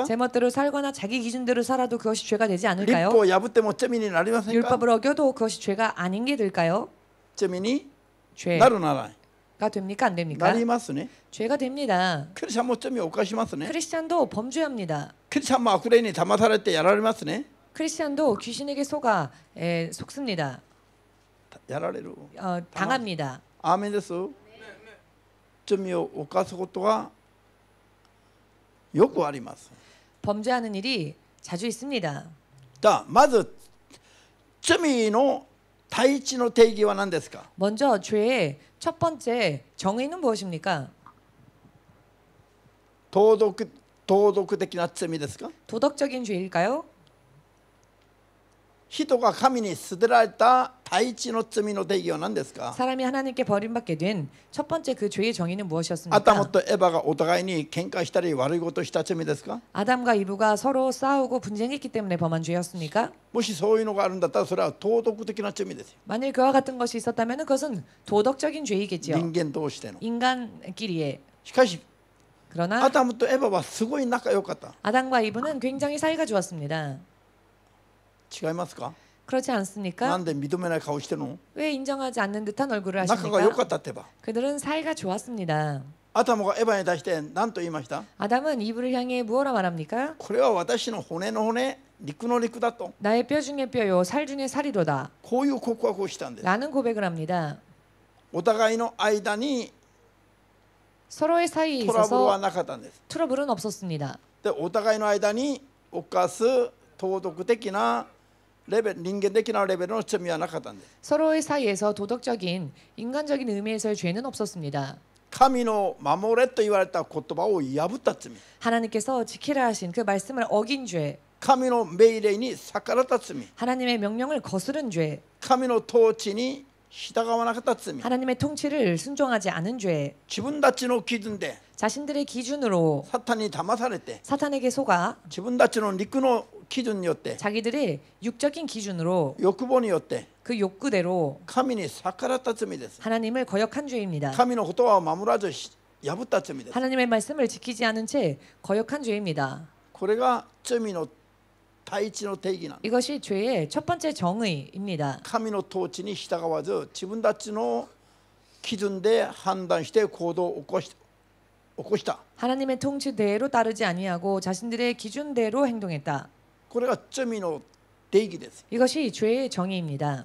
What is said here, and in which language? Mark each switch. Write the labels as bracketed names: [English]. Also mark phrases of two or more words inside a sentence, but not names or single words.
[Korean] 제멋대로 살거나 자기 기준대로 살아도 그것이 죄가 되지 [Japanese] 立 [Korean] 않을까요? [Japanese] 法を破っても罪になりませんか？ [Korean] 율법을 어겨도 그것이 죄가 아닌 게 될까요? [Japanese] 罪に [Korean] 죄가 [Japanese] なるならない。 [Korean] 됩니까 안 [Japanese] な [Korean] 됩니까? [Japanese] りますね。 [Korean] 죄가 됩니다. [Japanese] クリスチャンも罪を犯しますね。 [Korean] 크리스찬도 범죄합니다. [Japanese] クリスチャンも悪霊に騙されてやられますね。 [Korean] 크리스찬도 귀신에게 속습니다. [Japanese] やられる。 [Korean] 당합니다. [Japanese] アーメンです。罪を犯すことがよくあります。 [Korean] 범죄하는 일이 자주 있습니다. [Japanese] じゃあまず罪の第一の定義は何ですか？ [Korean] 먼저 죄의 첫 번째 정의는 무엇입니까? [Japanese] 道徳的な罪ですか？ [Korean] 도덕적인 죄일까요? [Japanese] 人が神に捨てられた第一の罪の定義は何ですか？ [Korean] 사람이 하나님께 버림받게 된 첫 번째 그 죄의 정의는 [Japanese] アダム [Korean] 무엇이었습니까? [Japanese] とエバがお互いに喧嘩したり悪いことをした罪ですか？ [Korean] 아담과 이브가 서로 싸우고 분쟁했기 때문에 범한 죄였습니까? [Japanese] もしそういうのがあるんだったらそれは道徳的な罪ですよ。 [Korean] 만일 그와 같은 것이 있었다면 그것은 도덕적인 죄이겠지요. [Japanese] 人間同士での。 [Korean] 인간끼리의. [Japanese] しかし [Korean] 그러나 [Japanese] アダムとエバはすごい仲良かった。 [Korean] 아담과 이브는 굉장히 사이가 좋았습니다. [Japanese] 違いますか？ [Korean] 그렇지 [Japanese] な [Korean] 않습니까? [Japanese] んで認めない顔してるの？ [Korean] 왜 인정하지 않는 듯한 얼굴을 [Japanese] 仲が良か [Korean] 하십니까? [Japanese] ったってば。 [Korean] 그들은 사이가 좋았습니다. [Japanese] アダムがエバに対して何と言いました？ [Korean] 아담은 이브를 향해 무엇라 말합니까? [Japanese] これは私の骨の骨、肉の肉だと。 [Korean] 나의 뼈 중에 뼈요 살 중에 살이로다. [Japanese] こういう告白をしたんです。 [Korean] 라는 고백을 합니다. [Japanese] お互いの間に [Korean] 서로의 사이에 [Japanese] トラブルは [Korean] 있어서 [Japanese] なかったんです。 [Korean] 트러블은 없었습니다. [Japanese] でお互いの間に犯す道徳的なレベル人間的なレベルの罪はなかったんです。 [Korean] 서로의 사이에서 도덕적인 인간적인 의미에서의 죄는 없었습니다. [Japanese] 神の守れと言われた言葉を破った罪、 [Korean] 하나님께서 지키라 하신 그 말씀을 어긴 죄, [Japanese] 神の命令に逆らった罪、 [Korean] 하나님의 명령을 거스른 죄, [Japanese] 神の統治に従わなかった罪、 [Korean] 하나님의 통치를 순종하지 않은 죄, [Japanese] 自分たちの基準で [Korean] 자신들의 기준으로 [Japanese] サタンに騙されて [Korean] 사탄에게 속아 [Japanese] 自分たちの肉の基準によって [Korean] 자기들의 육적인 기준으로 [Japanese] 欲望によって [Korean] 그 욕구대로 [Japanese] 神に逆らった罪です。 [Korean] 하나님을 거역한 죄입니다. [Japanese] 神の言葉を守らず破った罪です。 [Korean] 하나님의 말씀을 지키지 않은 채 거역한 죄입니다. [Japanese] これが罪の第一の定義なんです。 [Korean] 이것이 죄의 첫 번째 정의입니다. [Japanese] 神の統治に従わず自分たちの基準で判断して行動を起こした。 [Korean] 하나님의 통치대로 따르지 아니하고 자신들의 기준대로 행동했다. [Japanese] これが罪の定義です。 [Korean] 이것이 죄의 정의입니다.